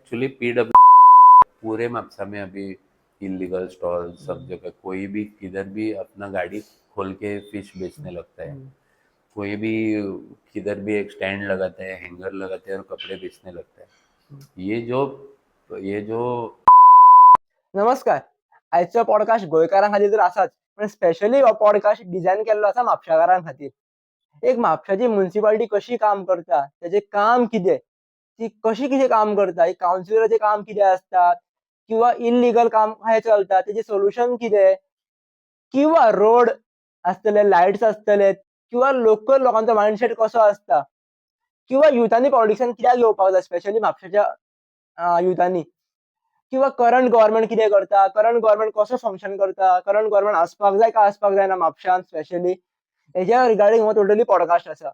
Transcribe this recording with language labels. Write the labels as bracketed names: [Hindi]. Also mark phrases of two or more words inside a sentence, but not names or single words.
[Hindi] एक्चुअली पीडब्ल्यू पूरे मापसा में अभी [English] illegal stall [Hindi] सब जगह, कोई भी किधर भी अपना गाड़ी खोल के फिश बेचने लगता है, कोई भी किधर भी एक स्टैंड लगाता है, हैंगर लगाता है और कपड़े बेचने लगता है। ये जो [Konkani] नमस्कार. आजचो पॉडकास्ट गोंयकारां खातीर तर आसाच, पण स्पेशली हो पॉडकास्ट डिझायन केल्लो आसा म्हापशाकारां खातीर. एक म्हापशाची म्युनिसिपालिटी कशी काम करता, त्याचे काम कितें, ती कशी कितें काम करता, एक काउन्सिलराचें काम कितें आसता, किंवा इल्लीगल काम हें चलता तेजें सोल्युशन कितें, किंवा रोड आसतले, लायट्स आसतले, किंवा लोकल लोकांचो मायंडसेट कसो आसता, किंवा युथांनी पॉलिटिक्सान कित्याक येवपाक जाय स्पेशली म्हापशाच्या युथांनी, किंवा [English] current government [Konkani] कितें करता, [English] current government [Konkani] कसो फंक्शन करता, [English] current government [Konkani] आसपाक जाय काय आसपाक जायना म्हापशांत स्पेशली, हेज्या रिगार्डींग हो [English] totally podcast [Konkani] आसा.